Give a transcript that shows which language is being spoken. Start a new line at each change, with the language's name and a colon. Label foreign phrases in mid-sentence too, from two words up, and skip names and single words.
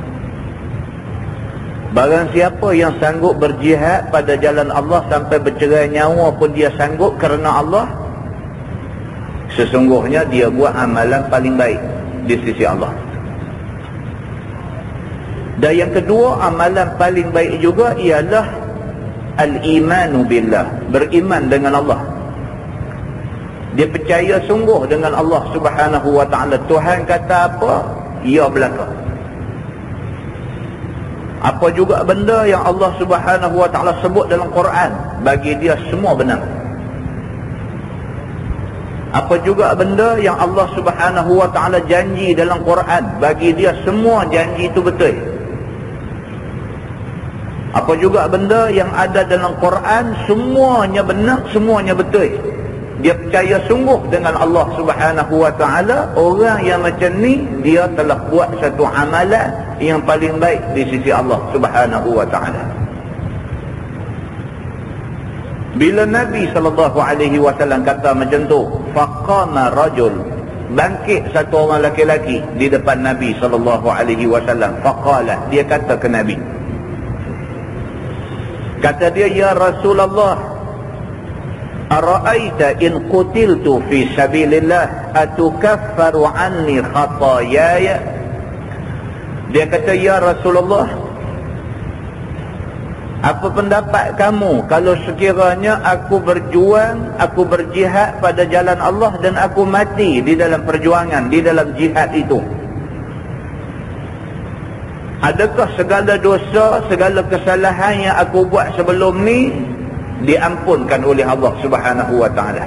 Malay: Barang siapa yang sanggup berjihad pada jalan Allah sampai bercerai nyawa pun dia sanggup kerana Allah, sesungguhnya dia buat amalan paling baik di sisi Allah. Dan yang kedua, amalan paling baik juga ialah
Arabic: الإيمان بالله,
Malay: beriman dengan Allah. Dia percaya sungguh dengan Allah
Arabic: سبحانه وتعالى.
Malay: Tuhan kata apa, ia belaka. Apa juga benda yang Allah
Arabic: سبحانه وتعالى
Malay: sebut dalam Quran, bagi dia semua benar. Apa juga benda yang Allah
Arabic: سبحانه وتعالى
Malay: janji dalam Quran, bagi dia semua janji itu betul. Apa juga benda yang ada dalam Quran, semuanya benar, semuanya betul. Dia percaya sungguh dengan Allah
Arabic: سبحانه وتعالى.
Malay: Orang yang macam ni, dia telah buat satu amalan yang paling baik di sisi Allah
Arabic: سبحانه وتعالى.
Malay: Bila Nabi SAW kata macam tu,
Arabic: فقام رجل,
Malay: bangkit satu orang laki-laki di depan Nabi SAW. Faqala, dia kata ke Nabi, kata dia,
Arabic: يا رسول الله, أرأيت إن قتلت في سبيل الله أتكفر عني خطاياي.
Malay: Dia kata,
Arabic: يا رسول الله,
Malay: apa pendapat kamu kalau sekiranya aku berjuang, aku berjihad pada jalan Allah dan aku mati di dalam perjuangan, di dalam jihad itu? Adakah segala dosa, segala kesalahan yang aku buat sebelum ni diampunkan oleh Allah
Arabic: سبحانه وتعالى?